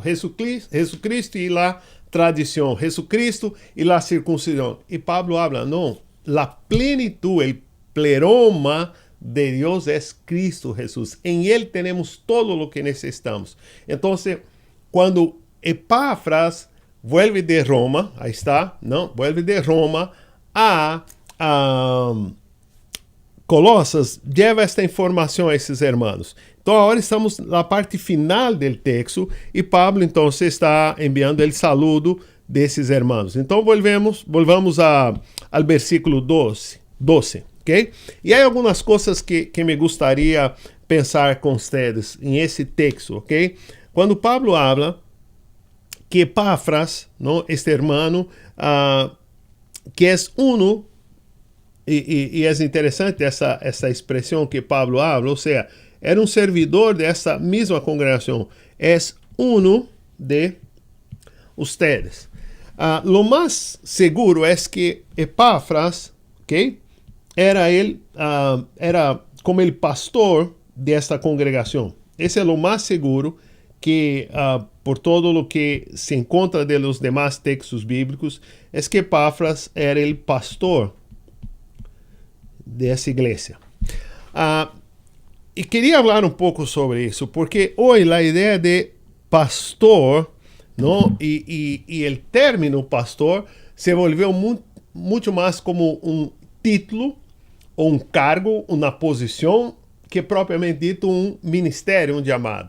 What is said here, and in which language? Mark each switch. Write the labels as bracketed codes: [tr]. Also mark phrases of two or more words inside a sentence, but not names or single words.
[pt] Jesucristo e a tradição. Jesucristo e a circuncisão. E Pablo habla, não, a plenitud, o pleroma de Deus é Cristo Jesús. Em Ele temos todo o que necessitamos. Então, quando Epáfras vuelve de Roma, aí está, não, vuelve de Roma a Colosas, leva esta informação a esses hermanos. Então, agora estamos na parte final do texto e Pablo, então, está enviando o saludo desses hermanos. Então, volvamos ao versículo 12, ok? E há algumas coisas que me gostaria pensar com vocês em esse texto, ok? Quando Pablo habla que Epáfras, ¿no? Este hermano, que é uno, e é interessante essa expressão que Pablo habla, ou seja, era um servidor dessa mesma congregação, é [es] uno de ustedes. [pt] Lo mais seguro é que Epáfras, ¿okay? Era como [es] el pastor [pt] desta congregação. Esse é o mais seguro que, por todo o que se encontra de [es] los demás [pt] textos bíblicos, é que Epáfras era o pastor dessa igreja. E queria falar um pouco sobre isso, porque hoje a ideia de pastor, não, e o término pastor se volveu muito mais como um título, ou um cargo, uma posição, que propriamente dito um ministério, um chamado.